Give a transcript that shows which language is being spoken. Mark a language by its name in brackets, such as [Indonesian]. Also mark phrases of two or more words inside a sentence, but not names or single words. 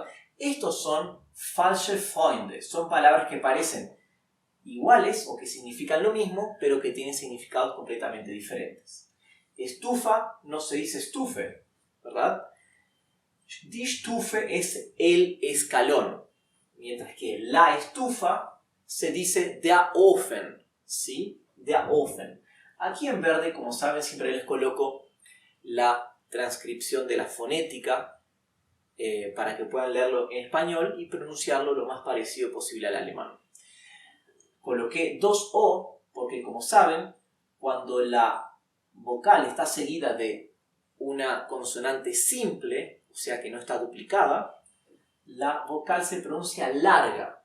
[Spanish] Estos son [German] falsche Freunde, [Spanish] son palabras que parecen iguales o que significan lo mismo, pero que tienen significados completamente diferentes. Estufa no se dice Stufe, ¿verdad? [German] Die Stufe [Spanish] es el escalón, mientras que la estufa se dice [German] der Ofen, [Spanish] ¿sí? [German] Der Ofen. [Spanish] Aquí en verde, como saben, siempre les coloco la transcripción de la fonética para que puedan leerlo en español y pronunciarlo lo más parecido posible al alemán. Coloqué dos O porque, como saben, cuando la vocal está seguida de una consonante simple, o sea que no está duplicada, la vocal se pronuncia larga.